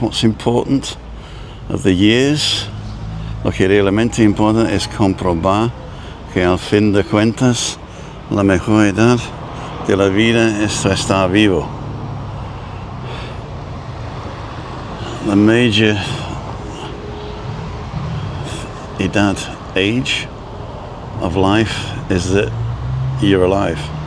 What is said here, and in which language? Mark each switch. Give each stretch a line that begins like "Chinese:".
English: What's important of the years?
Spanish: Lo que realmente importa es comprobar que al fin de cuentas la mejor edad de la vida es estar vivo.
English: The major age of life is that you're alive.